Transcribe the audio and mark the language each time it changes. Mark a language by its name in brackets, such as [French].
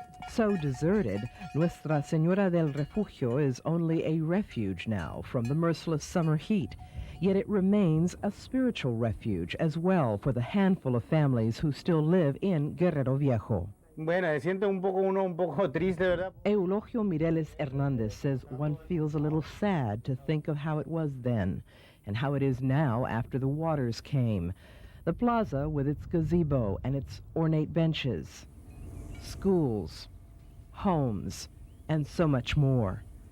[English] So deserted, Nuestra Señora del Refugio is only a refuge now from the merciless summer heat. Yet it remains a spiritual refuge as well for the handful of families who still live in Guerrero Viejo. [Spanish] Bueno, se siente uno un poco triste, ¿verdad? [English] Eulogio Mireles Hernandez says one feels a little sad to think of how it was then and how it is now after the waters came. The plaza with its gazebo and its ornate benches, schools, homes, and so much more.